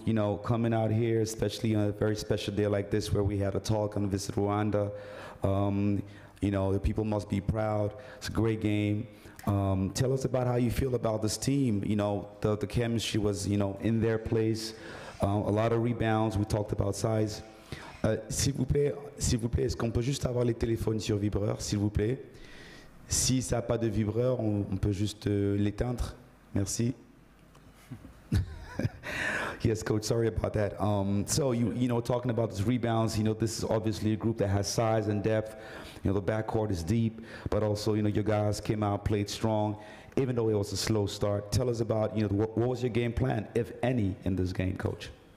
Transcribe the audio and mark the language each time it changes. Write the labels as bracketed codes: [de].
[en] You know, coming out here, especially on a very special day like this where we had a talk on Visit Rwanda. You know, the people must be proud. It's a great game. Tell us about how you feel about this team. You know, the chemistry was, you know, in their place. A lot of rebounds. We talked about size. [fr] S'il vous plaît, est-ce qu'on peut juste avoir les téléphones sur vibreur, s'il vous plaît? Si ça n'a pas de vibreur, on peut juste l'éteindre. Merci. [en] Yes, Coach, sorry about that. So, you know, talking about these rebounds, you know, this is obviously a group that has size and depth. You know, the backcourt is deep, but also, you know, your guys came out, played strong, even though it was a slow start. Tell us about, you know, what was your game plan, if any, in this game, Coach?